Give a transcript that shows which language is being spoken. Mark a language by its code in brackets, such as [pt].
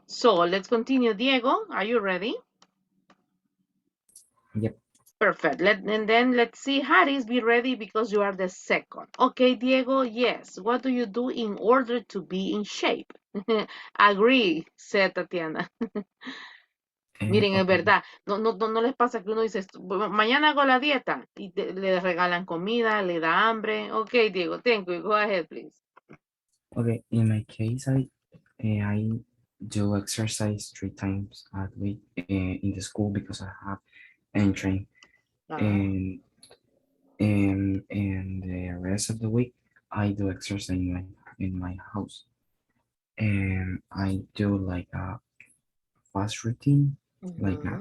[en] So let's continue. Diego, are you ready? Yep. Perfect. And then let's see, Harris, be ready because you are the second. Okay, Diego, yes. What do you do in order to be in shape? Agree, said Tatiana. [es] Miren, es [en] Okay. [es] verdad. No les pasa que uno dice, mañana hago la dieta y le regalan comida, le da hambre. [en] Ok, Diego, thank you. Go ahead, please. Okay. In my case, I do exercise 3 times a week in the school because I have entering, Ah, and the rest of the week I do exercise in my house, and I do like a fast routine, like a